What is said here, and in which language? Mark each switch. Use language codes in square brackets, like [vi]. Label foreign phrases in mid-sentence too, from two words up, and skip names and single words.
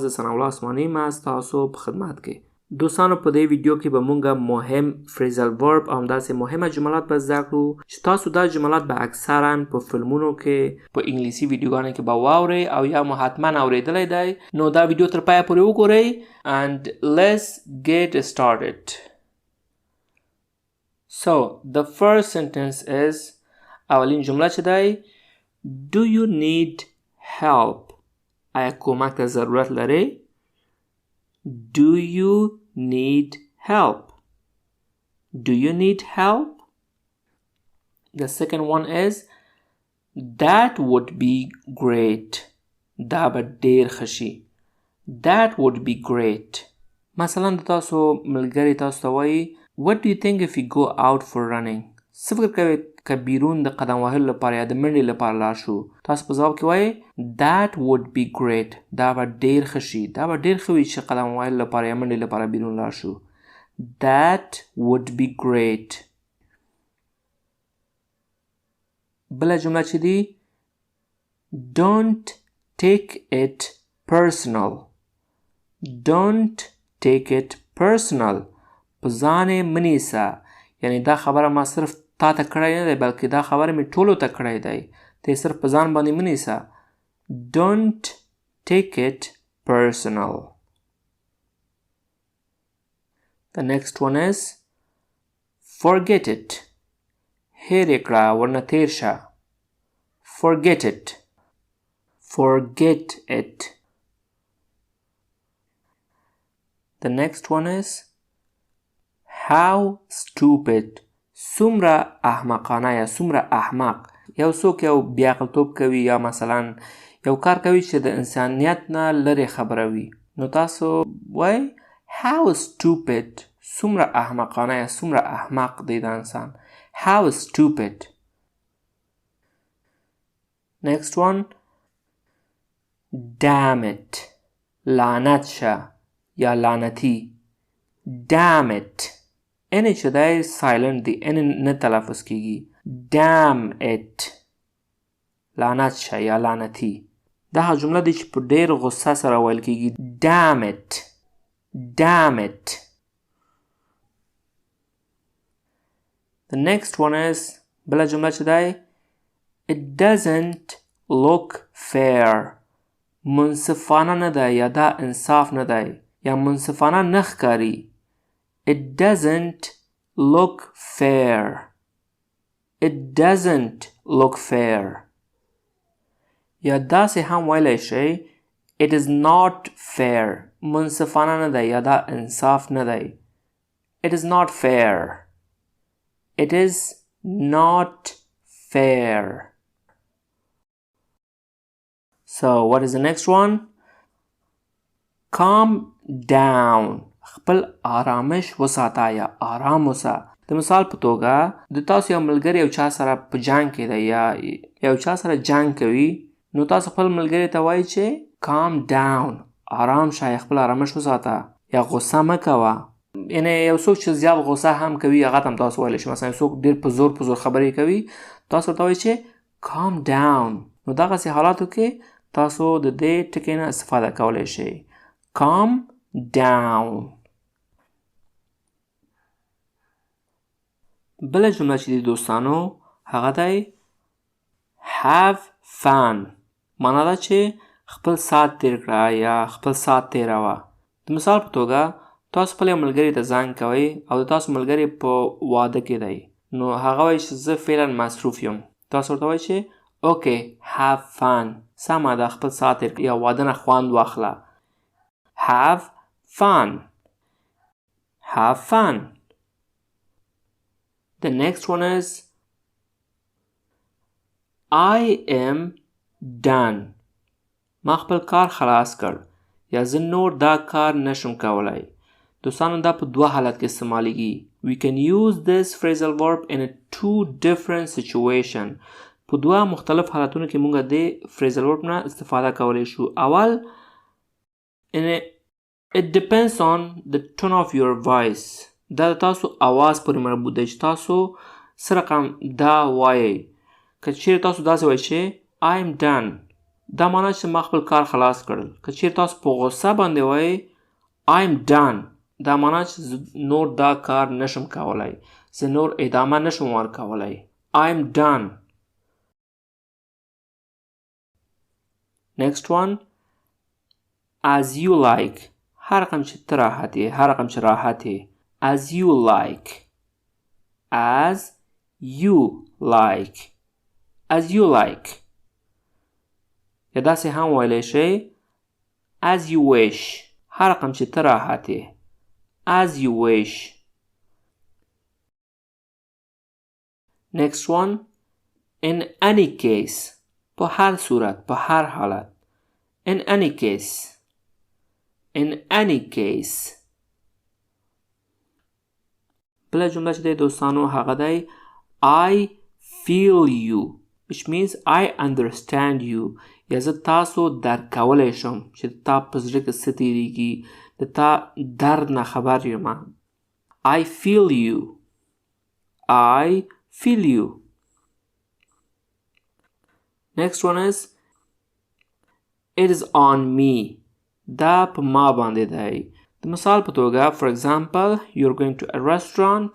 [ps] زه ثناء الله عثماني یم ستاسو په خدمت کې. دوستانو په دې ویډیو کې به مونږ مهم فریزل ورب او همداسې مهمه جملات به زده کړو چې تاسو دا جملات به اکثرا په فلمونو کې په انګلیسي ویډیوګانو کې به واورئ او یا مو حتما اورېدلی دی. نو دا ویډیو تر پایه پورې وګورئ [en] and let's get started. So the first sentence is [ps] اولین جمله چې دی [en] Do you need help? [ps] آیا کمک ته ضرورت لرئ؟ [en] Do you need help? Do you need help? The second one is That would be great. [ps] دا به ډیر ښه شي. [en] That would be great. [ps] مثلا د تاسو ملګری تاسو ته وایي [en] What do you think if we go out for running? [ps] څه فکر کوئ که بیرون د قدم وهلو لپاره یا د منډې لپاره لاړ شو؟ تاسو په ځواب کې وایئ [en] That would be great. [ps] دا به ډیر ښه شي. دا به ډیر ښه وي چې قدم وهلو لپاره یا منډې لپاره بیرون لاړ شو. [en] That would be great. [ps] بله جمله چې دی [en] Don't take it personal. Don't take it personal. [ps] په ځان یې مه نیسه. یعنی دا خبره ما صرف تا ته کړی نه دی بلکې دا خبره مې ټولو ته کړی دی. ته یې صرف په ځان باندې مه نیسه. [en] Don't take it personal. The next one is Forget it. [ps] هیر یې کړه ورنه تیر شه. [en] Forget it. Forget it. The next one is How stupid. [ps] څومره احمقانه یا څومره احمق. یو څوک یو بیعقلتوب کوي یا مثلا یو کار کوي چې د انسانیت نه لرې خبره وي. نو تاسو وایئ [en] How stupid. [ps] څومره احمقانه یا څومره احمق دی دا انسان. [en] How stupid. Next one Damn it. [ps] لعنت شه یا لعنتی. [en] Damn it. [ps] ان چې دی سایلنٹ دی ان نه تلفظ کیږي. [en] Damn it. [ps] لعنت شه یا لعنتی. دا هغه جمله دی چې په ډیر غصه سره ویل کیږي. [en] Damn it. Damn it. The next one is [ps] بله جمله چې دی [en] It doesn't look fair. [ps] منصفانه نه دی یا دا انصاف نه دی یا منصفانه نه ښکاري. [en] It doesn't look fair. It doesn't look fair. [ps] یا داسې هم ویلی شئ [en] It is not fair. [ps] منصفانه نه دی یا دا انصاف نه دی. [en] It is not fair. It is not fair. So what is the next one? Calm down. [ps] خپل آرامش وساته یا آرام وسه. د مثال په توګه د تاسو یو ملګری یو چا سره په جنګ کې دی یا یو چا سره جنګ کوي نو تاسو خپل ملګری ته وایئ چې [en] calm down. [ps] آرام شه یا خپل آرامش وساته یا غصه مه کوه. یعنی یو څوک چې زیات غصه هم کوي هغه ته هم تاسو ویلی شئ. مثلا یو څوک ډېر په زور خبرې کوي تاسو ورته وایئ چې [en] calm down. [ps] نو دغسې حالاتو کې تاسو د دې ټکي نه استفاده کولی شئ. [en] calm down. [ps] بله جمله چې دی دوستانو هغه دی [en] have fun. [ps] معنا ده چې خپل ساعت تیر کړه یا خپل ساعت تیروه. د مثال په توګه تاسو خپل یو ملګري ته زنګ کوئ او د تاسو ملګری په واده کې دی نو هغه وایي چې زه فعلا مصروف یم. تاسو ورته وایئ چې [en] Okay, have fun. [ps] سمه ده خپل ساعت تیر یا واده نه خوند واخله. [en] Have fun. Have fun. The next one is I am done. [ps] ما خپل کار خلاص کړ یا زه نور دا کار نشم کولای. دوستانو دا په دوه حالت کې استعمالیږي. [en] We can use this phrasal verb in a two different situation. [ps] په دوه مختلف حالتونو کې مونږ د [en] phrasal verb [ps] نه استفاده کولی شو. [en] اول it depends on the tone of your voice. [ps] دا تاسو आवाज پورې مربوط دی چې تاسو څه رقم دا وایئ. که چیرې تاسو داسې وایئ چې [en] I'm done [ps] دا معنی چې ما خپل کار خلاص کړل. که چیرې تاسو په غوسه باندې وایي [en] I'm done [ps] دا معنی چې نور دا کار نشم کولای, زه نور ادامه نشم ورکولای. [en] I'm done. Next one, as you like. [ps] هر رقم چې ته راحت یې, هر رقم چې راحت یې. [en] As you like. As you like. As you like. [ps] یا داسې هم ویلی شئ [en] as you wish. [ps] هر رقم چې ته راحت یې. [en] As you wish. Next one, in any case. [ps] په هر صورت, په هر حالت. [en] In any case. In any case. [ps] بله جمله چې دی دوستانو هغه دی [en] I feel you, which means I understand you. [ps] یا زه تاسو درک کولی شم چې تا په زړه کې څه تېرېږي, د تا درد نه خبر یم. [en] I feel you. I feel you. Next one is it is on me. [ps] دا په ما باندې دی. د مثال په توګه [en] for example you're going to a restaurant.